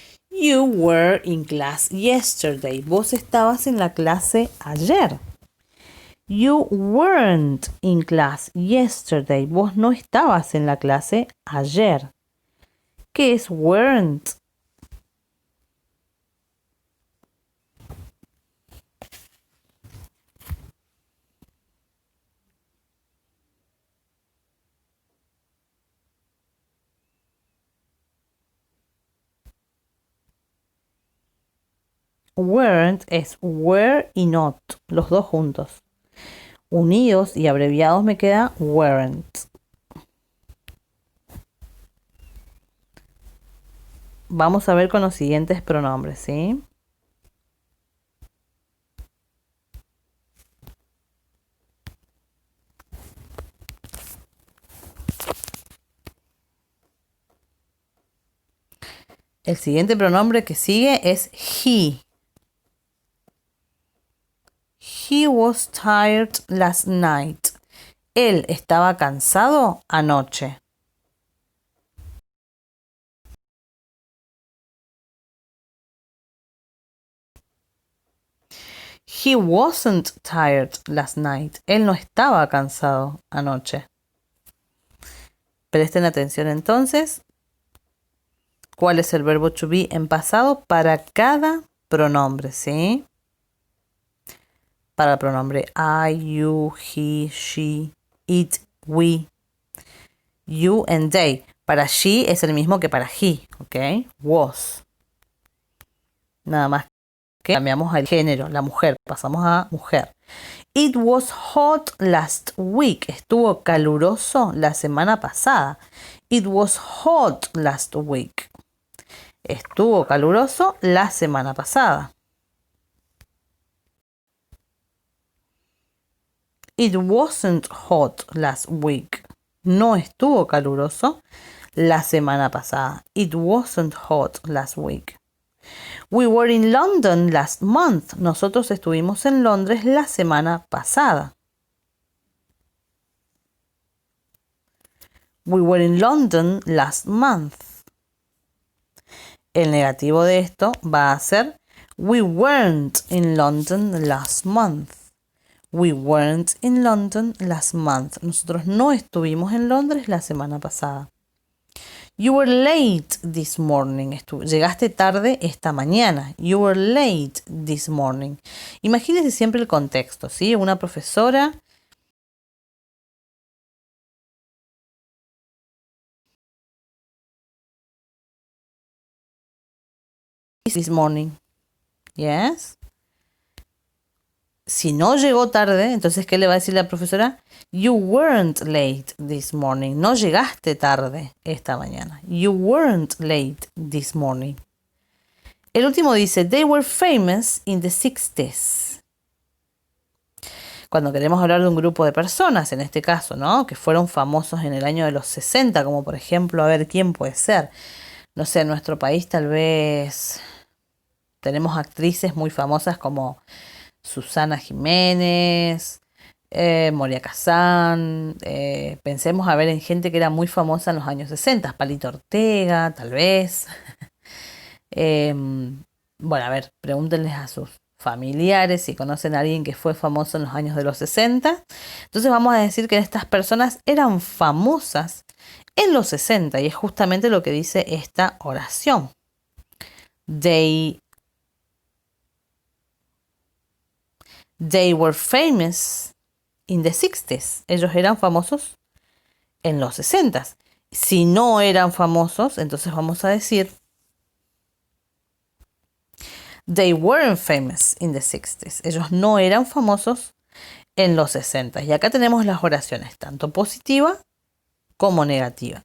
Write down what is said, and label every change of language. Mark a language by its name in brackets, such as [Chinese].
[English] You were in class yesterday. [Spanish] Vos estabas en la clase ayer. [English] You weren't in class yesterday. [Spanish] Vos no estabas en la clase ayer. ¿Qué es weren't? Weren't es were y not, los dos juntos. Unidos y abreviados me queda weren't. Vamos a ver con los siguientes pronombres, ¿sí? El siguiente pronombre que sigue es he. [English] He was tired last night. [Spanish] Él estaba cansado anoche. [English] He wasn't tired last night. [Spanish] Él no estaba cansado anoche. Presten atención entonces. ¿Cuál es el verbo to be en pasado para cada pronombre? ¿Sí? Para el pronombre I, you, he, she, it, we, you and they. Para she es el mismo que para he, ¿ok? Was. Nada más que cambiamos el género, la mujer, pasamos a mujer. [English] It was hot last week. [Spanish] Estuvo caluroso la semana pasada. [English] It was hot last week. [Spanish] Estuvo caluroso la semana pasada. [English] It wasn't hot last week. [Spanish] No estuvo caluroso la semana pasada. [English] It wasn't hot last week. We were in London last month. [Spanish] Nosotros estuvimos en Londres la semana pasada. [English] We were in London last month. El negativo de esto va a ser we weren't in London last month. We weren't in London last month. [Spanish] Nosotros no estuvimos en Londres la semana pasada. [English] You were late this morning. [Spanish] Llegaste tarde esta mañana. [English] You were late this morning. [Spanish] Imagínense siempre el contexto, ¿sí? Una profesora [English] this morning. Yes. [Spanish] Si no llegó tarde, entonces, ¿qué le va a decir la profesora? [English] You weren't late this morning. [Spanish] No llegaste tarde esta mañana. [English] You weren't late this morning. El último dice, they were famous in the 60s. [Spanish] Cuando queremos hablar de un grupo de personas, en este caso, ¿no? Que fueron famosos en el año de los 60, como por ejemplo, a ver, ¿quién puede ser? No sé, en nuestro país tal vez tenemos actrices muy famosas como Susana Jiménez, Moria Kazán. Pensemos a ver en gente que era muy famosa en los años 60, Palito Ortega, tal vez. Bueno, a ver, pregúntenles a sus familiares si conocen a alguien que fue famoso en los años de los 60. Entonces vamos a decir que estas personas eran famosas en los 60 y es justamente lo que dice esta oración. [English] They were famous in the 60s. [Spanish] Ellos eran famosos en los 60s. Si no eran famosos, entonces vamos a decir [English] they weren't famous in the 60s. [Spanish] Ellos no eran famosos en los 60s. Y acá tenemos las oraciones, tanto positiva como negativa.